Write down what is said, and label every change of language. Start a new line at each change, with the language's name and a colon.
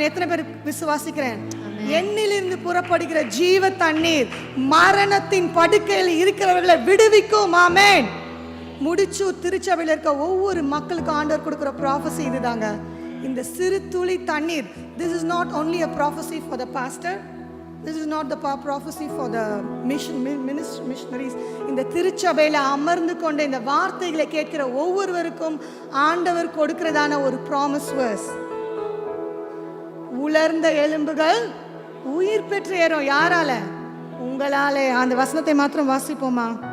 Tamil: எத்தனை பேர் விசுவாசிக்கிறேன்? என்னிலிருந்து புறப்படுகிற ஜீவ தண்ணீர் மரணத்தின் படுக்கையில் இருக்கிறவர்களை விடுவிக்கும். ஆமென். முடிச்சூர் திருச்சபையில் இருக்க ஒவ்வொரு மக்களுக்கும் ஆண்டவர் கொடுக்கிற ப்ராஃபஸி இதுதாங்க. இந்த சிறு துளி தண்ணீர்.
English: This is not only a prophecy for the pastor. This is not the prophecy for the missionaries.
Tamil: இந்த திருச்சபையில் அமர்ந்து கொண்ட இந்த வார்த்தைகளை கேட்கிற ஒவ்வொருவருக்கும் ஆண்டவர் கொடுக்கிறதான ஒரு ப்ராமிஸ் வேர்ஸ். உலர்ந்த எலும்புகள் உயிர் பெற்று ஏறும். யாரால? உங்களாலே. அந்த வசனத்தை மாத்திரம் வாசிப்போமா?